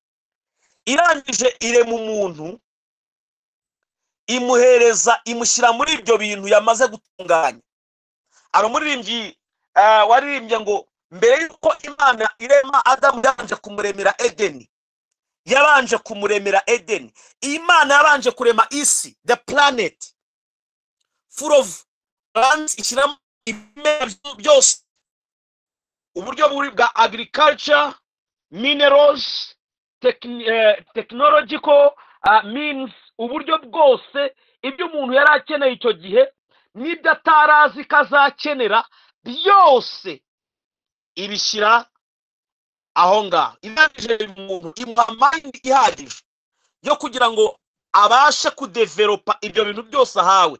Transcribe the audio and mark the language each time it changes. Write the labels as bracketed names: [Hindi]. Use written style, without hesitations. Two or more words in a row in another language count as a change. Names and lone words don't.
[Kinyarwanda] Irangije irema umuntu, imushyira muri ibyo bintu yamaze gutunganya. Hari umuririmbyi waririmbye ngo mbere yuko Imana irema Adamu yabanje kumuremera Edeni. Yabanje kumuremera Edeni. Imana yabanje kurema isi, [English] the planet full of plants, [Kinyarwanda] ishyiramo ibimera byose, uburyo bwa [English] agriculture, minerals, technological means, [Kinyarwanda] uburyo bwose ibyo umuntu yari akeneye icyo gihe n'ibyo atarazi kazakenera byose ibishyira aho ngaho. Ibangije umuntu imuha mind ihagije yo kugira ngo abashe kudevelopa ibyo bintu byose ahawe.